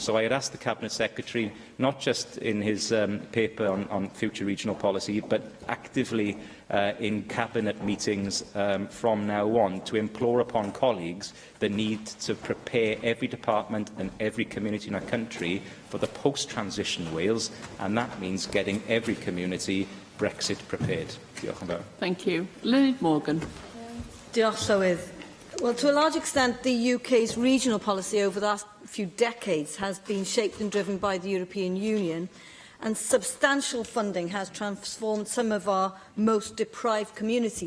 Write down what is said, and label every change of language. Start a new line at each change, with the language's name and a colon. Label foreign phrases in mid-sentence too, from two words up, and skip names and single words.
English: So I had asked the Cabinet Secretary, not just in his paper on future regional policy, but actively in Cabinet meetings from now on, to implore upon colleagues the need to prepare every department and every community in our country for the post-transition Wales, and that means getting every community Brexit prepared.
Welsh: Diolch yn fawr.
English: Thank you. Lynette Morgan.
Welsh: Diolch, Llywydd.
English: Well, to a large extent, the UK's regional policy over the last few decades has been shaped and driven by the European Union, and substantial funding has transformed some of our most deprived communities.